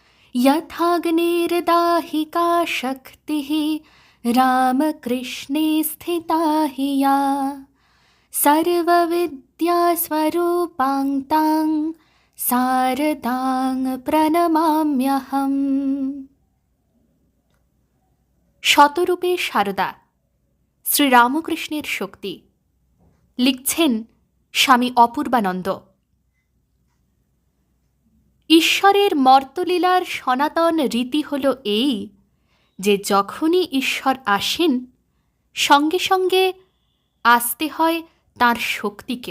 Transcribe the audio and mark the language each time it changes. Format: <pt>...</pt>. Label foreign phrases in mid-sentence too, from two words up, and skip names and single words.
<sa>यथाग्निर्दाहिका शक्तिः रामकृष्णे स्थिता हि या सर्वविद्यास्वरूपां तां शारदां প্রণমাম্যহম।</sa> <bn>শতরূপে সারদা, শ্রীরামকৃষ্ণের শক্তি। লিখছেন স্বামী অপূর্বানন্দ। ঈশ্বরের মর্তলীলার সনাতন রীতি হল এই যে যখনই ঈশ্বর আসেন সঙ্গে সঙ্গে আসতে হয় তাঁর শক্তিকেও।</bn>